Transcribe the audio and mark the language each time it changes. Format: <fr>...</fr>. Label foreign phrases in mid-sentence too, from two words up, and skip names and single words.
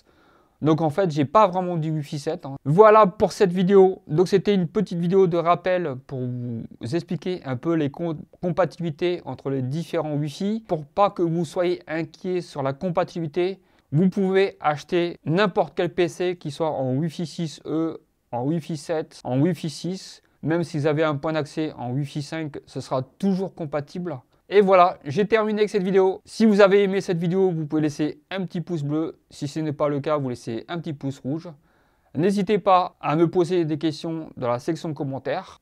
<fr>Donc en fait, j'ai pas vraiment du Wi-Fi 7. Hein. Voilà pour cette vidéo. Donc c'était une petite vidéo de rappel pour vous expliquer un peu les compatibilités entre les différents Wi-Fi. Pour pas que vous soyez inquiets sur la compatibilité, vous pouvez acheter n'importe quel PC qui soit en Wi-Fi 6E, en Wi-Fi 7, en Wi-Fi 6. Même si vous avez un point d'accès en Wi-Fi 5, ce sera toujours compatible. Et voilà, j'ai terminé avec cette vidéo. Si vous avez aimé cette vidéo, vous pouvez laisser un petit pouce bleu. Si ce n'est pas le cas, vous laissez un petit pouce rouge. N'hésitez pas à me poser des questions dans la section de commentaires.</fr>